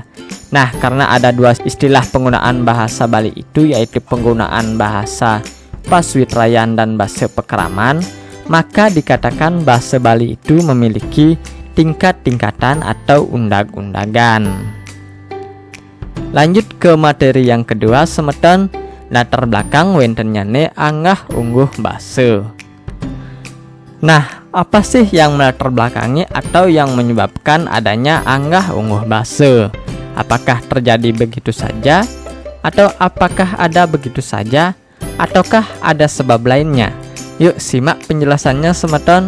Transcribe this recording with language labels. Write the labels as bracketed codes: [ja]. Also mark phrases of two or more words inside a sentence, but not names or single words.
[id] Nah, karena ada dua istilah penggunaan bahasa Bali itu, yaitu penggunaan bahasa paswitrayan dan bahasa pekeraman, maka dikatakan bahasa Bali itu memiliki tingkat-tingkatan atau undag-undagan. Lanjut ke materi yang kedua semeton, latar belakang [ban] wenten nyane anggah ungguh base. [id] Nah, apa sih yang melatar belakangi atau yang menyebabkan adanya [ban] anggah ungguh base? [id] Apakah terjadi begitu saja? Atau apakah ada begitu saja? Ataukah ada sebab lainnya? Yuk simak penjelasannya semeton.